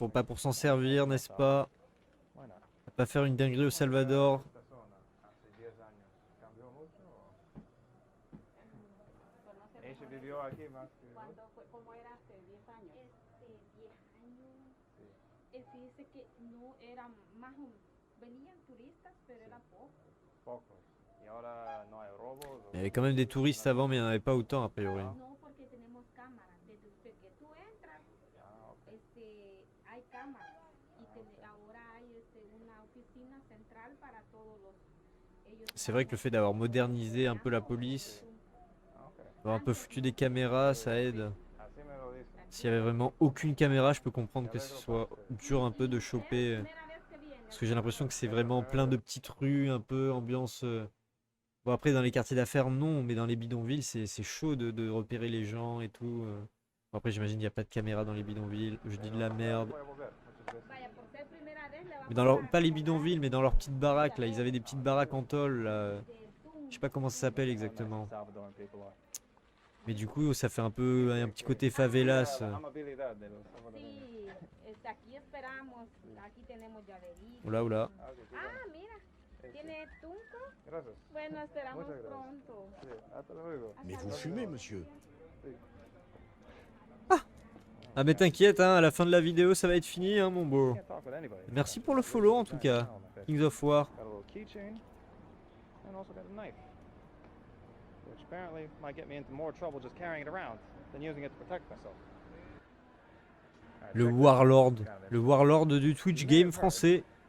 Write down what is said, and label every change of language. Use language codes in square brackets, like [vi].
[fr] c'est pas pour s'en servir, n'est-ce pas? [es] Bueno, [fr] On va pas faire une dinguerie au Salvador. [es] esta zona hace 10 años cambió mucho. Ella vivió aquí más que ¿Cómo era hace 10 años? 10 años. Fíjese que no eran más o venían turistas, pero era poco. pocos. Y ahora no hay robos. [fr] Il y avait quand même des touristes avant, mais il n'y en avait pas autant a priori. [es] No, porque tenemos cámaras. Desde que tú entras, [fr] Ah, ok. [es] hay cámaras. Y ahora hay una oficina central para todos los. [fr] C'est vrai que le fait d'avoir modernisé un peu la police, Ah, ok. d'avoir un peu foutu des caméras, ça aide. [es] Así me lo dicen. [fr] S'il y avait vraiment aucune caméra, je peux comprendre que ce soit dur un peu de choper. Parce que j'ai l'impression que c'est vraiment plein de petites rues, un peu ambiance. Bon, après, dans les quartiers d'affaires, non, mais dans les bidonvilles, c'est chaud de repérer les gens et tout. Bon, après, j'imagine qu'il n'y a pas de caméra dans les bidonvilles. Je dis de la merde. [es] Voy a volver muchas veces. [fr] Mais dans leur, pas les bidonvilles, mais dans leurs petites baraques, là. Ils avaient des petites baraques en tôle, là. Je sais pas comment ça s'appelle exactement. [en] Salvadoran people are. [fr] Mais du coup, ça fait un peu un petit côté favelas. [es] La amabilidad de los salvadoreños. Sí, aquí esperamos. Aquí tenemos llaverito. [fr] Oula, oula. [es] Ah, ok, sí, Ah, bueno. mira, ¿tiene tunco? Gracias. Bueno, esperamos Muchas gracias. pronto. Sí, hasta luego. [fr] Mais vous fumez, monsieur. Ah, mais t'inquiète, hein, à la fin de la vidéo, ça va être fini, hein, mon beau. [en] Can't talk with anybody. [fr] Merci pour le follow, en tout cas. [en] Kings of War. Got a little keychain and also got a knife. which apparently might get me into more trouble just carrying it around than using it to protect myself. Alright, [fr] Le [en] check this out. Warlord. It's kind of [fr] Le Warlord du Twitch Game français.